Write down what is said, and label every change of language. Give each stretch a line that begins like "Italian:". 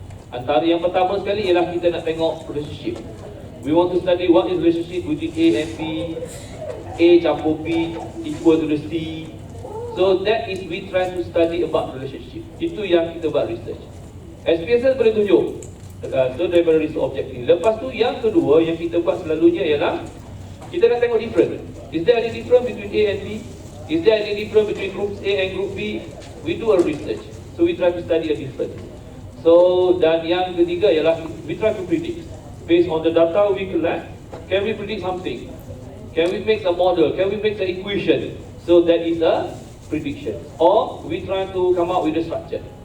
Malay: Antara yang pertama sekali ialah kita nak tengok relationship.
English: We want to study what is relationship between A and B, A campur B equal to the C. So that is we try to study about relationship.
Malay: Itu yang kita buat research. SPSS boleh tunjuk. So daripada research objektif. Lepas tu yang kedua yang kita buat selalunya ialah kita nak tengok difference.
English: Is there any difference between A and B? Is there any difference between group A and group B? We do a research. So we try to study a difference. So
Malay: dan yang ketiga ialah
English: we try to predict. Based on the data we collect, can we predict something? Can we make a model? Can we make the equation? So that is a prediction. Or we try to come up with a structure.